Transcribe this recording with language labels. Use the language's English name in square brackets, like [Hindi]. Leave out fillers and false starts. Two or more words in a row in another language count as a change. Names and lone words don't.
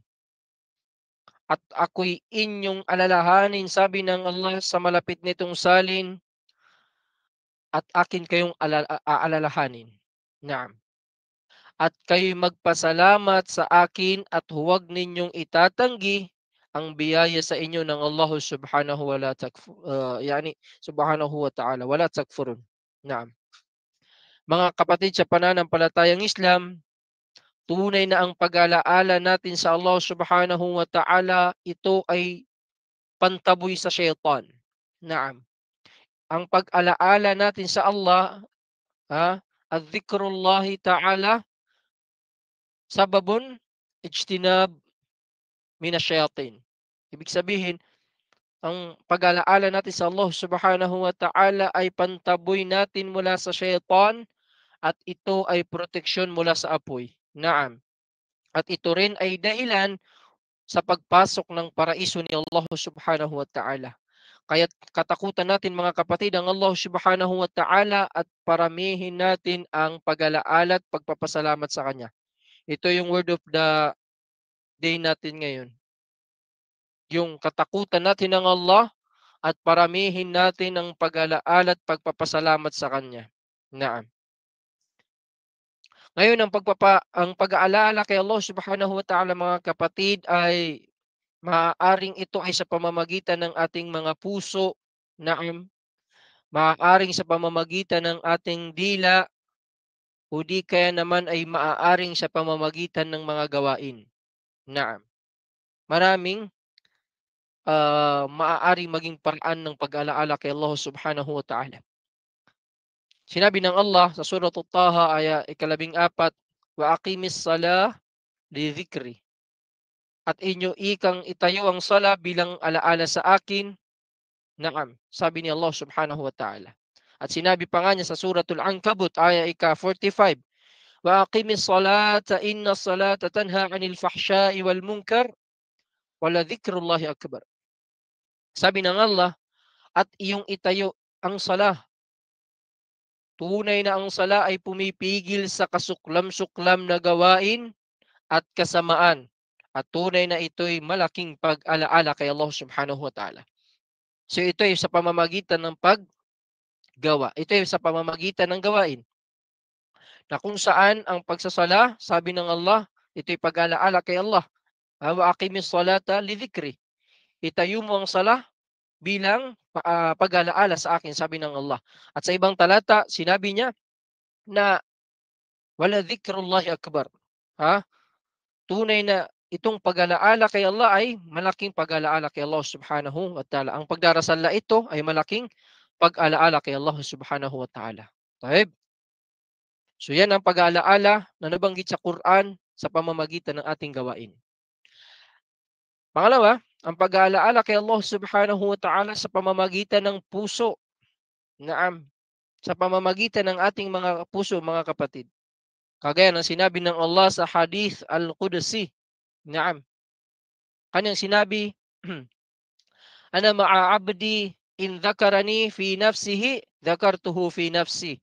[Filipino] At ako'y inyong alalahanin, sabi ng Allah sa malapit nitong salin, at akin kayong aalalahanin. Naam. At kayo'y magpasalamat sa akin at huwag ninyong itatanggi ang biyaya sa inyo ng Allah [Arabic] سبحانه وتعالى ولا تكفرون. [Filipino] Naam. Mga kapatid sa pananampalatayang Islam, tunay na ang pag-alaala natin sa Allah [Arabic] سبحانه وتعالى, [Filipino] ito ay pantaboy sa syaitan. Naam. Ang pag-alaala natin sa Allah, [Arabic] ذكر الله تعالى سبب اجتناب من الشياطين. [Filipino] Ibig sabihin, ang pag-alaala natin sa Allah [Arabic] سبحانه وتعالى [Filipino] ay pantaboy natin mula sa syaitan at ito ay proteksyon mula sa apoy. Naam. At ito rin ay dahilan sa pagpasok ng paraiso ni Allah [Arabic] سبحانه وتعالى. [Filipino] Kaya katakutan natin mga kapatid ang Allah [Arabic] سبحانه وتعالى [Filipino] at paramihin natin ang pag-alaala at pagpapasalamat sa Kanya. Ito yung [English] word of the day [Filipino] natin ngayon. Yung katakutan natin ng Allah at paramihin natin ang pag-alaala at pagpapasalamat sa Kanya. Naam. Ngayon, ang pag-aalala kay Allah [Arabic] سبحانه وتعالى [Filipino] mga kapatid ay maaaring ito ay sa pamamagitan ng ating mga puso, naam. Maaaring sa pamamagitan ng ating dila, o di kaya naman ay maaaring sa pamamagitan ng mga gawain. Naam. Maraming maaaring maging paraan ng pag-alaala kay Allah [Arabic] سبحانه وتعالى. [Filipino] Sinabi ng Allah sa Surah Taha, aya ika-14, [Arabic] وأقم الصلاة لذكري. [Filipino] At inyo ikang itayo ang sala bilang alaala sa akin. Naam, sabi ni Allah [Arabic] سبحانه وتعالى. [Filipino] At sinabi pa nga niya sa Suratul Ankabut, aya ika-45, [Arabic] وأقم الصلاة إن الصلاة تنهى عن الفحشاء والمنكر ولذكر الله أكبر. [Filipino] Sabi ng Allah, at iyong itayo ang sala. Tunay na ang sala ay pumipigil sa kasuklam-suklam na gawain at kasamaan. At tunay na ito'y malaking pag-alaala kay Allah [Arabic] سبحانه وتعالى. [Filipino] So ito ay sa pamamagitan ng paggawa. Ito ay sa pamamagitan ng gawain. Na kung saan ang pagsasala, sabi ng Allah, ito'y pag-alaala kay Allah. [Arabic] وأقم الصلاة لذكري. [Filipino] Itayo mo ang sala bilang pag-alaala sa akin, sabi ng Allah. At sa ibang talata, sinabi niya na [Arabic] ولذكر الله أكبر. [Filipino] Tunay na itong pag-alaala kay Allah ay malaking pag-alaala kay Allah [Arabic] سبحانه وتعالى. [Filipino] Ang pagdarasal na ito ay malaking pag-alaala kay Allah [Arabic] سبحانه وتعالى. [Filipino] Taib. So yan ang pag-alaala na nabanggit sa Quran sa pamamagitan ng ating gawain. Pangalawa, ang pag-alaala kay Allah [Arabic] سبحانه وتعالى [Filipino] sa pamamagitan ng puso. Naam. Sa pamamagitan ng ating mga puso, mga kapatid. Kagaya ng sinabi ng Allah sa Hadith Al-Qudsi. Naam. Kanyang sinabi, [Arabic] أنا مع عبدي إن ذكرني في نفسه ذكرته في نفسي.